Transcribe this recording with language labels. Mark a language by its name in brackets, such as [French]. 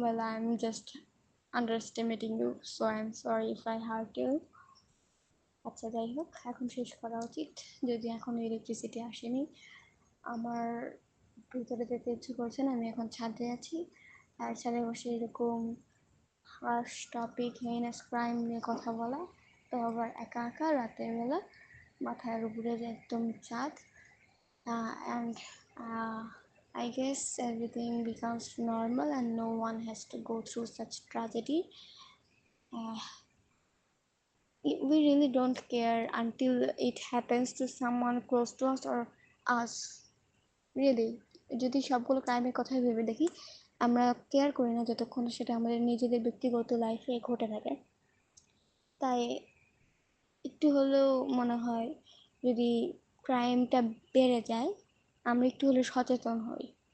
[English] I'm just underestimating you, so I'm sorry if I hurt you. [Bangla] আচ্ছা, যাই হোক, এখন শেষ করা উচিত, যদি এখন ইলেকট্রিসিটি আসেনি। আমার ভিতরে যেতে ইচ্ছে করছে না, আমি এখন ছাদে আছি, আর ছাদে বসে এরকম হার্শ টপিক, হেইনাস ক্রাইম নিয়ে কথা বলা, তো আবার একা একা রাতের বেলা, মাথার উপরে একদম চাঁদ, and [English] I guess everything becomes normal and no one has to go through such tragedy. uh, we really don't care until it happens to someone close to us or us. [Bangla] Really যদি সবগুলো ক্রাইমের কথাই ভেবে দেখি, আমরা care করি না যতক্ষণ সেটা আমাদের নিজেদের ব্যক্তিগত লাইফে ঘটে থাকে। তাই একটু হলেও মনে হয় যদি ক্রাইমটা বেড়ে যায়, আমরা একটু হলেও সচেতন হই।